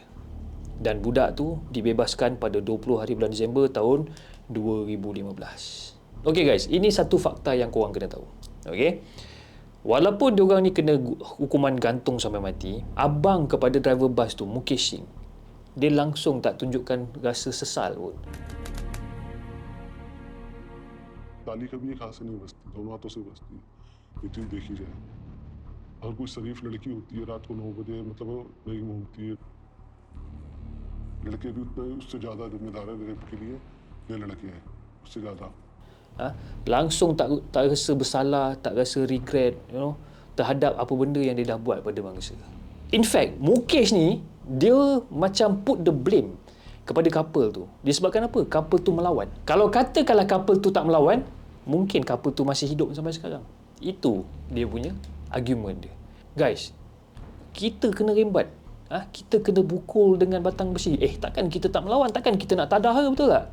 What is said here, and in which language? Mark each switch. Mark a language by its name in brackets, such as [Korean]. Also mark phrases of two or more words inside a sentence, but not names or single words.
[Malay] Dan budak tu dibebaskan pada 20 hari bulan Disember tahun 2015. Okey guys, ini satu fakta yang korang kena tahu. Okey. Walaupun diorang ni kena hukuman gantung sampai mati, abang kepada driver bas tu, Mukesh Singh, dia langsung tak tunjukkan rasa sesal pun. [Hindi] ताली कभी एक हाथ से नहीं बजती, दोनों हाथों से बजती है। ये चीज देखी जाए। अगर कोई शरीफ लड़की होती है रात को 9 बजे मतलब वो नहीं घूमती है, लड़के भी उतने उससे ज्यादा जिम्मेदार है रेप के लिए, ये लड़के हैं उससे ज्यादा। [Malay] Langsung tak rasa bersalah, tak rasa regret, terhadap apa benda yang dia dah buat pada bangsa. [English] In fact, [Malay] Mukesh ni dia macam [English] put the blame [Malay] kepada couple tu. Disebabkan apa? Couple tu melawan. Kalau katakanlah couple tu tak melawan, mungkin couple tu masih hidup sampai sekarang. Itu dia punya argument dia. Guys, kita kena rembat. Kita kena pukul dengan batang besi. Takkan kita tak melawan, takkan kita nak tadah ke, betul tak?